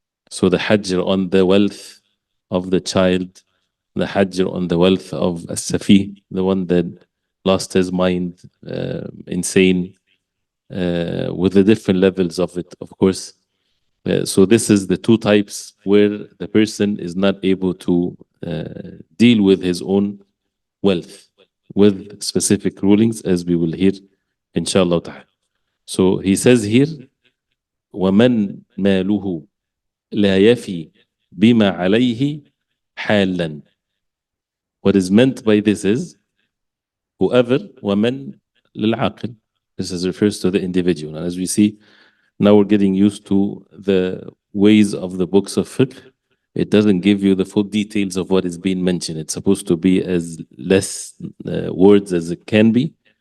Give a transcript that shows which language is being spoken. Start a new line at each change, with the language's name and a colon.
English: So the hajr on the wealth of the child, the hajr on the wealth of as-safi, the one that lost his mind, insane, with the different levels of it, of course. So this is the two types where the person is not able to deal with his own wealth with specific rulings, as we will hear inshallah ta'ala. So he says here
Arabic: وَمَنْ مَالُهُ لَا يَفِي بِمَا عَلَيْهِ حَالًا.
English: What is meant by this is whoever,
Arabic: وَمَنْ لِلْعَاقِلِ.
English: This is refers to the individual. And as we see, now we're getting used to the ways of the books of fiqh. It doesn't give you the full details of what is being mentioned. It's supposed to be as less words as it can be.